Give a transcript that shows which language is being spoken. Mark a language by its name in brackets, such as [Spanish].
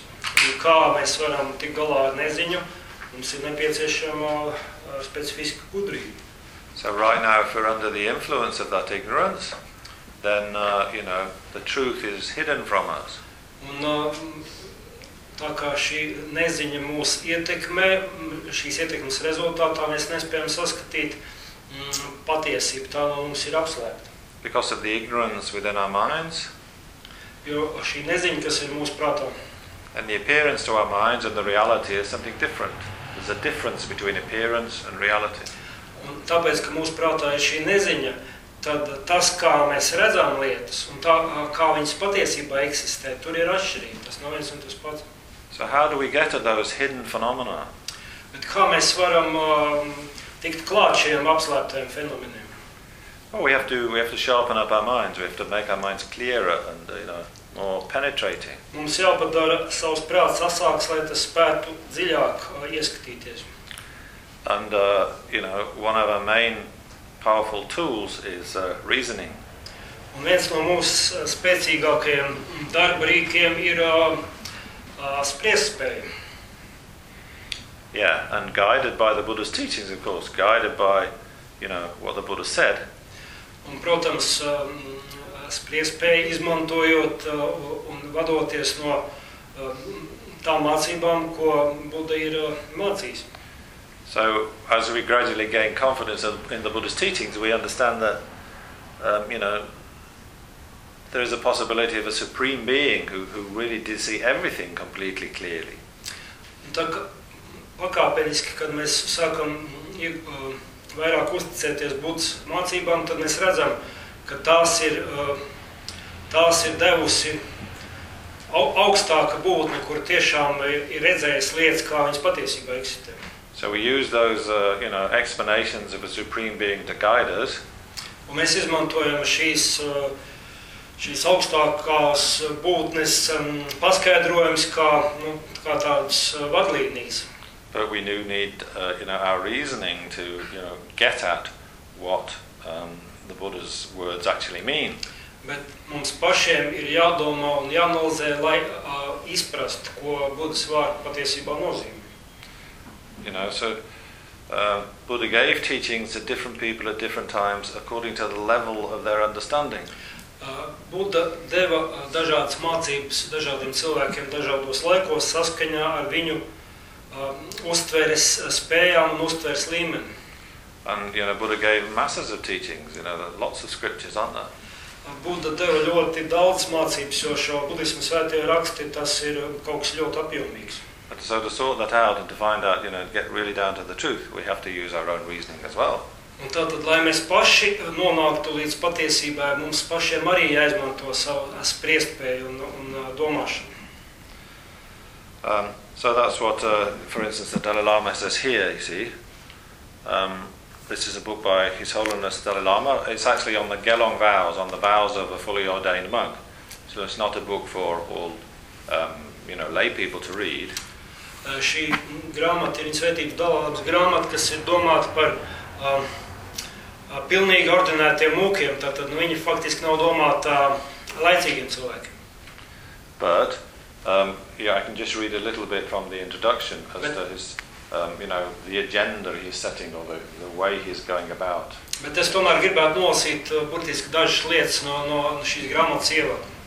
[Latvian] Un kā mēs varam tik galā ar neziņu, mums ir nepieciešama specifiska gudrība. [English] So right now, if we're under the influence of that ignorance, then, you know, the truth is hidden from us. [Latvian] Un tā kā šī neziņa mūs ietekmē, šīs ietekmes rezultātā mēs nespējam saskatīt patiesību, tā no mums ir apslēpta. [English] Because of the ignorance within our minds, [Latvian] jo šī neziņa, kas ir mūsu prātā, [English] and the appearance to our minds and the reality is something different. There's a difference between appearance and reality. [Latvian] Un tāpēc, ka mūsu prātā ir šī neziņa, tad tas, kā mēs redzam lietas un tā, kā viņas patiesībā eksistē, tur ir atšķirība. Tas nav viens un tas pats. [English] So how do we get to those hidden phenomena? [Latvian] Bet kā mēs varam tikt klāt šiem apslēptajiem fenomeniem? [English] Well, we have to sharpen up our minds. We have to make our minds clearer and, you know, more penetrating. [Latvian] Mums jāpadara savus prāts asāks, lai tas spētu dziļāk ieskatīties. [English] And, you know, one of our main powerful tools is reasoning. [Latvian] Un viens no mūsu spēcīgākajiem darba rīkiem ir spriestspēja. [English] Yeah, and guided by the Buddha's teachings, of course, guided by, you know, what the Buddha said. [Latvian] Un, protams, spriestspēja izmantojot un vadoties no tām mācībām, ko Buddha ir mācījis. [English] So as we gradually gain confidence in the Buddha's teachings, we understand that, you know, there is a possibility of a supreme being who really did see everything completely clearly. [Latvian] Tad pakāpeniski, kad mēs sākam vairāk uzticēties Buddhas mācībām, tad mēs redzam, ka tās ir devusi augstāka būtne, kur tiešām ir redzējis lietas, kā viņas patiesībā eksistē. [English] So we use those, you know, explanations of a supreme being to guide us. [Latvian] Un mēs izmantojam šīs augstākās būtnes paskaidrojums kā, nu, kā tāds vadlīnijas. [English] But we do need, you know, our reasoning to, you know, get at what the Buddha's words actually mean. [Latvian] Bet mums pašiem ir jādomā un jāanalizē, lai izprast, ko Buddha's vārds patiesībā nozīmē. [English] You know, so Buddha gave teachings to different people at different times according to the level of their understanding. [Latvian] Buddha deva dažādas mācības dažādiem cilvēkiem dažādos laikos saskaņā ar viņu uztveres spējām un uztveres līmeni. [English] And, you know, Buddha gave masses of teachings, you know, lots of scriptures, aren't there? [Latvian] Buddha deva ļoti daudz mācības, jo šo budismu svētie raksti, tas ir kaut kas ļoti apjomīgs. [English] But so to sort that out and to find out, you know, get really down to the truth, we have to use our own reasoning as well. Un tātad, lai mēs paši nonāktu līdz patiesībai, mums pašiem arī jāizmanto savu spriestspēju un domāšanu. So that's what, for instance, the Dalai Lama says here, you see. This is a book by His Holiness Dalai Lama. It's actually on the Gelong vows, on the vows of a fully ordained monk. So it's not a book for all, you know, lay people to read. [Latvian] Šī grāmata ir svētība Dalai Lamas grāmata, kas ir domāta par pilnīgi ordinētiem mūkiem, tātad nu, viņi faktiski nav domāti laicīgiem cilvēkiem. [English] But, yeah, I can just read a little bit from the introduction as to his, you know, the agenda he's setting or the way he's going about. [Latvian] Bet es tomēr gribētu nolasīt burtiski dažas lietas no, no šīs grāmatas ievada.